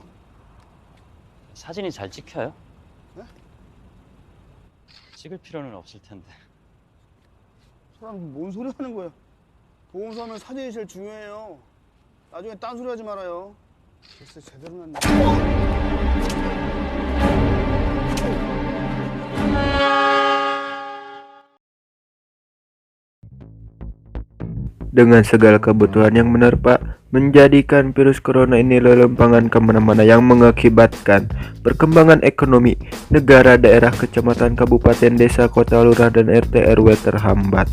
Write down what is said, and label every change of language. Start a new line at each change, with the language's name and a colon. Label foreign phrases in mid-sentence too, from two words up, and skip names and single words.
Korean: 사진이 잘 찍혀요? 네? 찍을 필요는 없을 텐데. 사람 뭔 소리 하는 거야? 보험사면 사진이 제일 중요해요. 나중에 딴소리 하지 말아요. 글쎄 제대로 났네.
Indonesian: Dengan segala kebutuhan yang menerpa, menjadikan virus corona ini lelempangan kemana-mana yang mengakibatkan perkembangan ekonomi negara, daerah, kecamatan, kabupaten, desa, kota, lurah, dan RT RW terhambat.